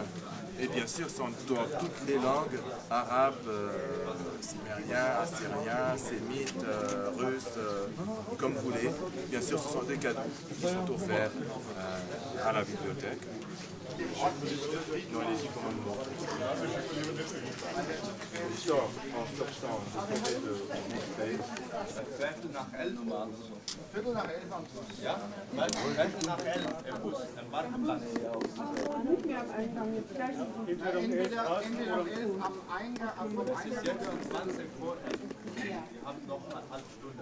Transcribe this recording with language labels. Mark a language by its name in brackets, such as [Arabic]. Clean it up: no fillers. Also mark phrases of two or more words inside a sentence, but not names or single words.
[French] Et bien sûr, sont dans toutes les langues, arabes, cimériens, assyriens, sémites, russes, comme vous voulez. Bien sûr, ce sont des cadeaux qui sont offerts à la bibliothèque. Dans les 10 commandements. En sortant, je de montrer. [German] Viertel nach 11 normal. Viertel nach 11 am Bus. Ja? Viertel nach 11 im Bus, am Parkplatz. Nicht mehr am Eingang, jetzt gleich. Entweder am 11 am Eingang, vom Eingang. Es ist jetzt schon 20 vor 11. Wir haben noch eine halbe Stunde.